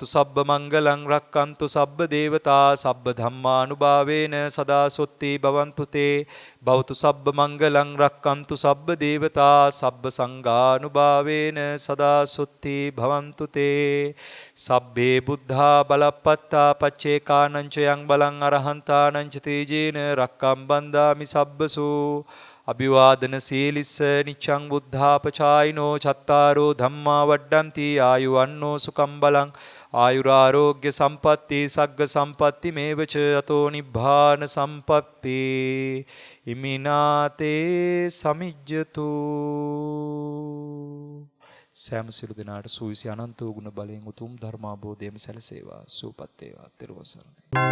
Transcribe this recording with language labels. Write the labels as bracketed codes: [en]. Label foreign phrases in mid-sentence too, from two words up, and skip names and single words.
[pi] සබ්බ මංගලං රක්칸තු සබ්බ දේවතා සබ්බ ධම්මානුභාවේන සදා සොත්ති භවන්තු තේ භවතු සබ්බ මංගලං රක්칸තු සබ්බ දේවතා සබ්බ සංඝානුභාවේන සදා සොත්ති භවන්තු තේ සබ්බේ බුද්ධා බලප්පත්තා පච්චේකානං ච යං බලං අරහන්තානං ච තේජේන රක්කම් බන්දාමි සබ්බසෝ අභිවාදන සීලිස්ස නිච්ඡං බුද්ධාපචායිනෝ චත්තාරෝ ධම්මා වඩ්ඩಂತಿ ආයුවන්නෝ සුකම් බලං ආයුරාෝග්‍ය සම්පatti සග්ග සම්පatti මේවච අතෝ නිබ්බාන සම්පatti ඉමිනාතේ සමිජ්ජතු [si] සෑම සිළු දෙනාට සූවිසි අනන්ත වූ ගුණ බලයෙන් උතුම් ධර්මාබෝධයම සැලසේවා සූපත් වේවා තෙරුවන් සරණයි.